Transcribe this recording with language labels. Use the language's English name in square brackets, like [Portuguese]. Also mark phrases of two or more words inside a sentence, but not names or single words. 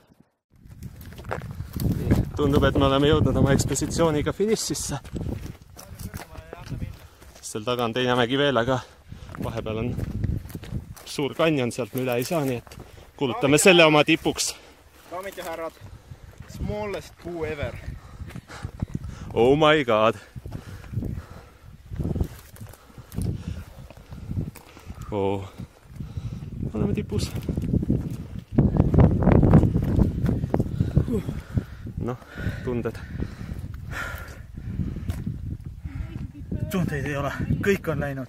[Estonian] Tundub, et me oleme jõudnud oma ekspeditsiooniga finišisse. Seal taga on teine mägi veel, aga vahepeal on suur kanjon, sealt me üle ei saa, nii et kuulutame selle oma tipuks. Daamid ja härrad, [English] smallest puu ever. Oh my god. Oh. [Estonian] Oleme tipus. Noh, tunded. Tundeid ei ole, kõik on läinud.